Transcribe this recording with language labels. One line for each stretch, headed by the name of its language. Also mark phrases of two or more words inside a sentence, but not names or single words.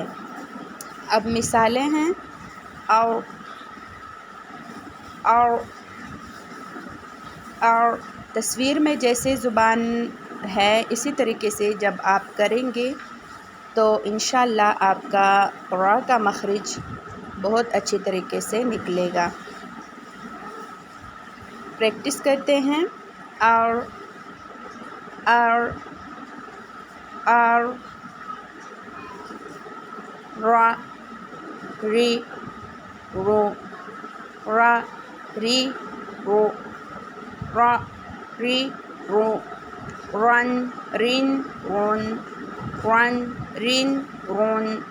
Urdu: اب مثالیں ہیں اور تصویر میں جیسے زبان ہے اسی طریقے سے جب آپ کریں گے تو انشاءاللہ آپ کا ر کا مخرج بہت اچھی طریقے سے نکلے گا۔ پریکٹس کرتے ہیں۔ اور را، ری، رو، را، ری، رو، را، ری، رو، رن، رن، رون، رن، رن، رون۔